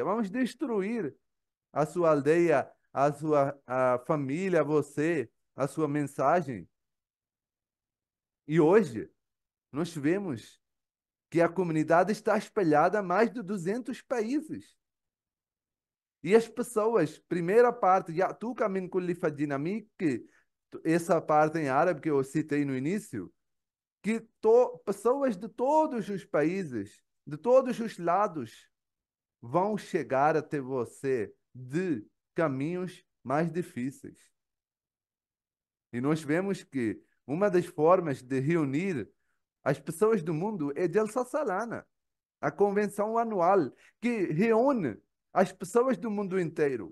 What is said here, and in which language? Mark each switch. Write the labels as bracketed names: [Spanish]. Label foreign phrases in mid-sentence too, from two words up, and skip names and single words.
[Portuguese] Vamos destruir a sua aldeia, a família, você, a sua mensagem. E hoje, nós vemos que a comunidade está espalhada a mais de 200 países. E as pessoas, primeira parte, [Arabic] يأتيك من كل فج عميق, [Portuguese] que essa parte em árabe que eu citei no início, que pessoas de todos os países, de todos os lados, vão chegar até você de caminhos mais difíceis. E nós vemos que uma das formas de reunir as pessoas do mundo é Jalsa Salana, a convenção anual que reúne as pessoas do mundo inteiro.